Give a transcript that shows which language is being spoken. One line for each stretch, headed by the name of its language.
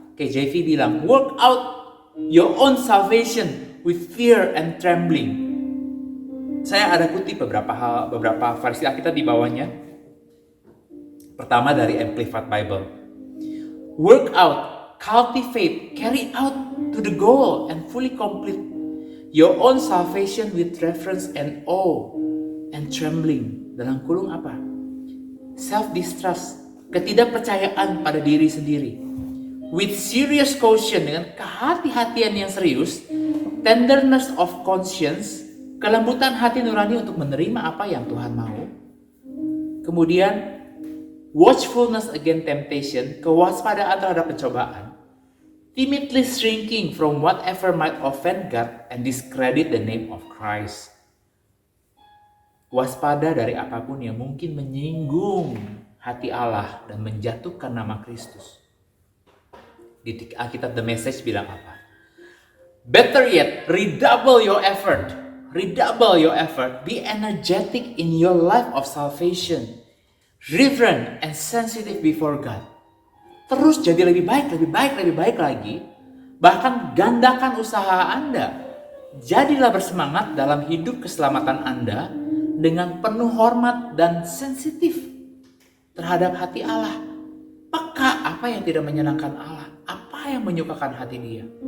English: KJV bilang, work out your own salvation with fear and trembling.
Indonesian: Saya ada kutip beberapa versi Alkitab di bawahnya. Pertama dari Amplified Bible.
English: Work out, cultivate, carry out to the goal and fully complete your own salvation with reverence and awe and trembling.
Indonesian: Dalam kurung apa? Self-distrust, ketidakpercayaan pada diri sendiri. With serious caution, dengan kehati-hatian yang serius. Tenderness of conscience, kelembutan hati nurani untuk menerima apa yang Tuhan mau. Kemudian, watchfulness against temptation, kewaspadaan terhadap pencobaan.
English: Timidly shrinking from whatever might offend God and discredit the name of Christ.
Indonesian: Waspada dari apapun yang mungkin menyinggung hati Allah dan menjatuhkan nama Kristus. Di Alkitab The Message bilang apa?
English: Better yet, redouble your effort. Redouble your effort. Be energetic in your life of salvation. Reverent and sensitive before God.
Indonesian: Terus jadi lebih baik lagi. Bahkan gandakan usaha Anda. Jadilah bersemangat dalam hidup keselamatan Anda dengan penuh hormat dan sensitif terhadap hati Allah. Peka apa yang tidak menyenangkan Allah, apa yang menyukakan hati Dia.